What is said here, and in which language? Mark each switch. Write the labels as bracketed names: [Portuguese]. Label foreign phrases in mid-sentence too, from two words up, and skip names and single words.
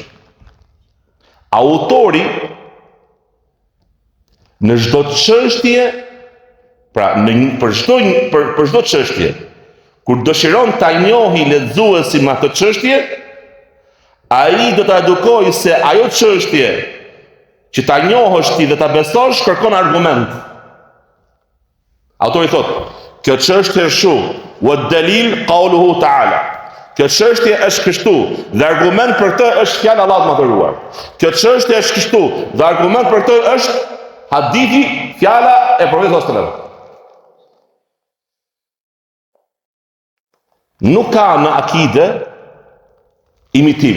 [Albanian] Autori në çdo çështje, pra për çdo çështje, kur dëshiron ta njohë lexuesin me atë çështje, ai do ta edukojë se ajo çështje që ta njohësh ti dhe ta besosh kërkon argument. Autori thotë, kjo çështje është kështu, [Arabic] والدليل قوله تعالى. [Albanian] Kjo çështje është kështu, dhe argument për të është fjala e Allahut më dhëruar. Kjo çështje është kështu, dhe argument për të është hadithi, fjala e Profetit [Arabic] صلى الله عليه وسلم. [Albanian] Nuk ka në akide imitim.